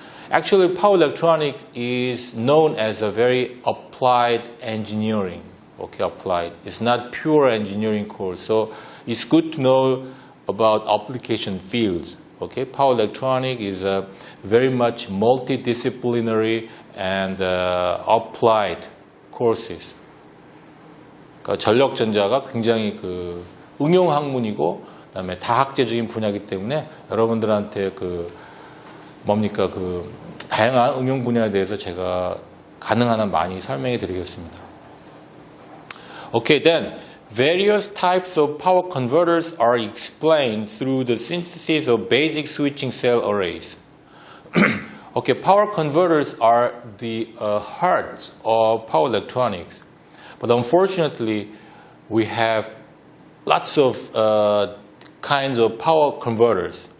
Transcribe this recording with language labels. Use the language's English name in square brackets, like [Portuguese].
[English] Actually, power electronics is known as a very applied engineering. Okay, applied. It's not pure engineering course. So it's good to know about application fields. Okay, power electronics is very much multidisciplinary and applied courses. [Korean] 그러니까 전력전자가 굉장히 그 응용 학문이고 그다음에 다학제적인 분야이기 때문에 여러분들한테 그 뭡니까 그 다양한 응용 분야에 대해서 제가 가능한 한 많이 설명해 드리겠습니다. [English] Okay, then various types of power converters are explained through the synthesis of basic switching cell arrays. Okay, power converters are the heart of power electronics, but unfortunately, we have lots of kinds of power converters.